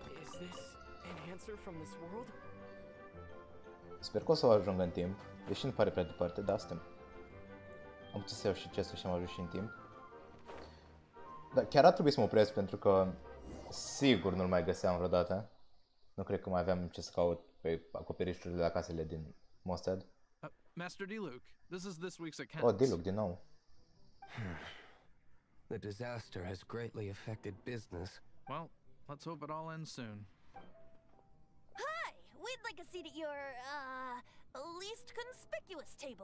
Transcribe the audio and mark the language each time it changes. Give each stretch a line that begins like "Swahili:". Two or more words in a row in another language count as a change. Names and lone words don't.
Romanian: Sper că o să o ajung în timp, deși nu pare prea departe, dar suntem. Am putut să iau și cesul și am ajuns și în timp. Dar chiar ar trebui să mă opresc pentru că sigur nu-l mai găseam vreodată. Nu cred că mai aveam ce să caut pe acoperișurile de la casele din Mostad.
English: Master Diluc, this is this week's account.
Romanian: Oh, Diluc din nou.
English: The disaster has greatly affected business. Well, let's hope it all ends soon. Hi! We'd like a seat at your, least conspicuous table.